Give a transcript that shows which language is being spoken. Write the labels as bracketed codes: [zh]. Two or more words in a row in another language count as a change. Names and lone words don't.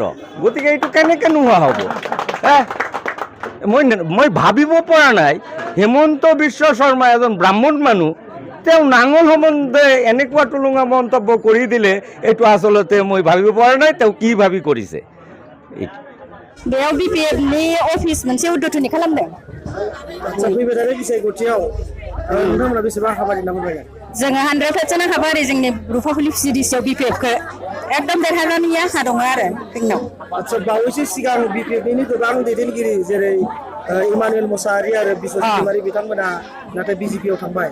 [as] গতিকে এইটো কেনেকৈ নোহোৱা হ'ব? মই ভাবিব পৰা নাই হিমন্ত বিশ্ব শৰ্মা এজন ব্ৰাহ্মণ মানুহ, তেওঁ নাঙল সম্বন্ধে এনেকুৱা টুলুঙা মন্তব্য কৰি দিলে, এইটো আচলতে মই ভাবিব পৰা নাই তেওঁ কি ভাবি কৰিছে। [brx] बेयाव BPFनि अफिस मोनसे उद्घाटन खालामदों। फैबाय थानाय बिसायख'थियाव नोंथांमोना बेसेबां हाबानि नाम होबाय? जोङो 100% हाबारि जोंनि रुपापुलि CDC-आव BPF-खौ एकदम देरहानायनि आसा दङ आरो जोंनाव। आच्चा, बावैसो सिगां BPF-नि गोबां दैदेनगिरि जेरै इमानुएल मोसाहारि आरो बिश्वजित दैमारि बिथांमोना नाथाय BJP-आव थांबाय।